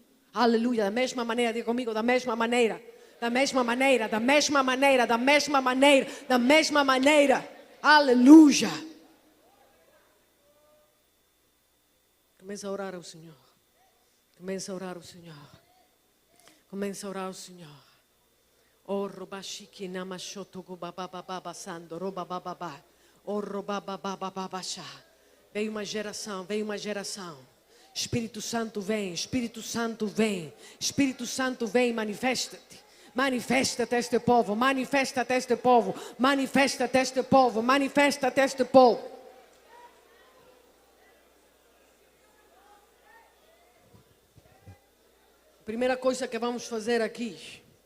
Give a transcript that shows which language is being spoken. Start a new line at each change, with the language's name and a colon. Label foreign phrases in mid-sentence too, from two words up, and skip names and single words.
Portuguese: Aleluia, da mesma maneira, diga comigo, da mesma maneira. Da mesma maneira, da mesma maneira, da mesma maneira, da mesma maneira. Aleluia. Começa a orar ao Senhor. Começa a orar ao Senhor. Começa a orar ao Senhor. Oh, robashiki namashoto gubabababa sando robababa. Oh, robabababa sha. Veio uma geração, veio uma geração. Espírito Santo vem, Espírito Santo vem. Espírito Santo vem, manifesta-te. Manifesta-te este povo, manifesta-te este povo, manifesta-te este povo, manifesta-te este povo. Primeira coisa que vamos fazer aqui.